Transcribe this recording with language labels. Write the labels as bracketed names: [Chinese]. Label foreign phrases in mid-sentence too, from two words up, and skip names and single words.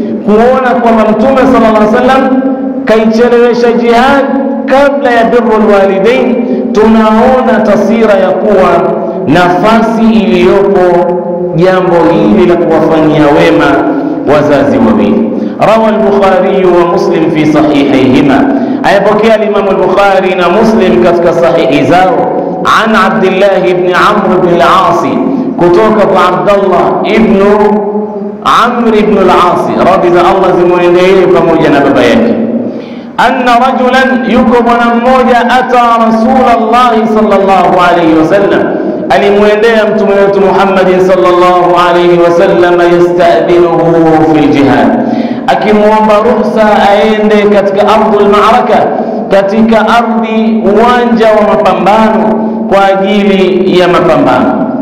[Swahili] Kuona kwamba Mtume [Arabic] صلى الله عليه وسلم [Swahili] kaichelewesha jihad kabla ya [Arabic] بر الوالدين, [Swahili] tunaona taswira ya kuwa nafasi iliyopo jambo hili la kuwafanyia wema wazazi wawili. [Arabic] روى البخاري ومسلم في صحيحيهما, [Swahili] ayapokea al-Imam al-Bukhari na Muslim katika sahihi zao, [Arabic] عن عبد الله بن عمرو بن العاص, [Swahili] kutoka kwa Abdullah ibn Amr ibn al-As, radhi za Allah zimuendee pamoja na baba yake, [Arabic] أن رجلا, [Swahili] yuko bwana mmoja, [Arabic] أتى رسول الله صلى الله عليه وسلم, [Swahili] alimwendea mtume wetu Muhammad [Arabic] صلى الله عليه وسلم, يستأذنه في الجهاد, [Swahili] akimuomba ruhusa aende katika [Arabic] أرض المعركة, [Swahili] katika ardhi, uwanja wa mapambano, kwa ajili ya mapambano.